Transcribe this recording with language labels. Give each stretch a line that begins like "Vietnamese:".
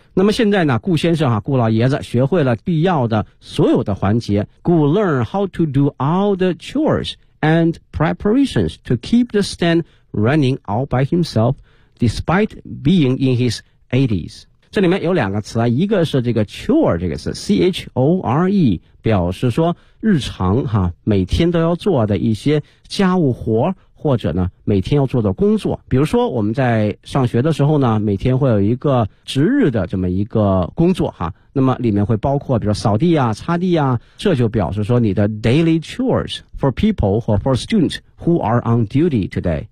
Chinese: 那么现在呢顾先生啊顾老爷子学会了必要的所有的环节。
English: 顾 learn how to do all the chores and preparations to keep the stand running all by himself despite being in his 80s.
Chinese: 这里面有两个词啊，一个是这个 chore 这个词 ,C-H-O-R-E, 表示说日常啊每天都要做的一些家务活或者呢每天要做的工作。比如说我们在上学的时候呢每天会有一个值日的这么一个工作哈，那么里面会包括比如说扫地啊擦地啊，这就表示说你的
English: daily chores for people or for students who are on duty today。